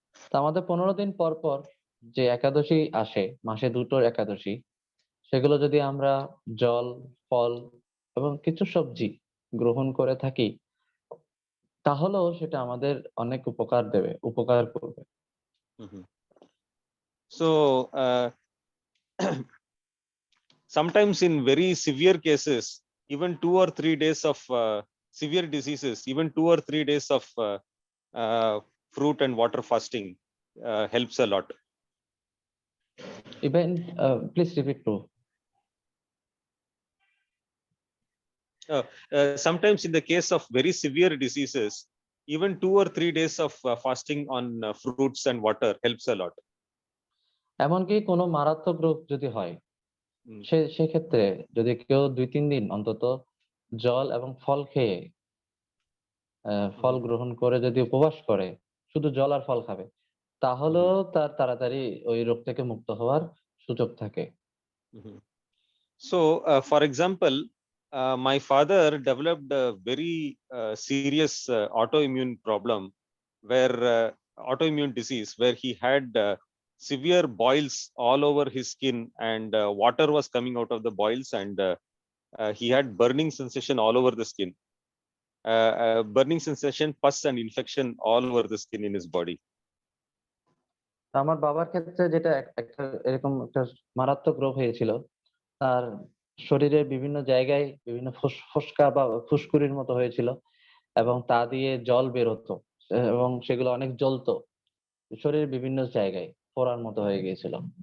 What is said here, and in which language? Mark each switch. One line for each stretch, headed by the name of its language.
Bangla: তা আমাদের 15 দিন পর পর যে একাদশী আসে, মাসে 2টো একাদশী, সেগুলো যদি আমরা জল, ফল এবং কিছু সবজি গ্রহণ করে থাকি তাহলেও সেটা আমাদের অনেক উপকার করবে।
English: So sometimes in very severe cases, even 2 or 3 days of severe diseases, even 2 or 3 days of fruit and water fasting helps a lot. Even please repeat, Prabhu. Sometimes in the case of very severe diseases, even 2 or 3 days of fasting on fruits and water helps a lot.
Bangla: এমনকি কোনো মারাত্মক রোগ যদি হয় Mm. সেক্ষেত্রে যদি কেউ 2-3 দিন অন্তত জল এবং ফল খেয়ে ফল গ্রহণ করে যদি উপবাস করে, শুধু জল আর ফল খাবে, তাহলেও তার তাড়াতাড়ি ওই রোগ থেকে মুক্ত হওয়ার সুযোগ থাকে।
English: So, for example, my father developed a very serious autoimmune problem, where autoimmune disease, where he had severe boils all over his skin, and water was coming out of the boils, and he had burning sensation all over the skin, burning sensation, pus and infection all over the skin in his body.
Bangla: আমার বাবার ক্ষেত্রে যেটা একটা এরকম একটা মারাত্মক রোগ হয়েছিল, তার শরীরের বিভিন্ন জায়গায় বিভিন্ন ফোসকা বা ফুসকুড়ির মতো হয়েছিল এবং তা দিয়ে জল বের হতো এবং সেগুলো অনেক জ্বলতো, শরীরের বিভিন্ন জায়গায় ফোড়ার মতো হয়ে গিয়েছিল।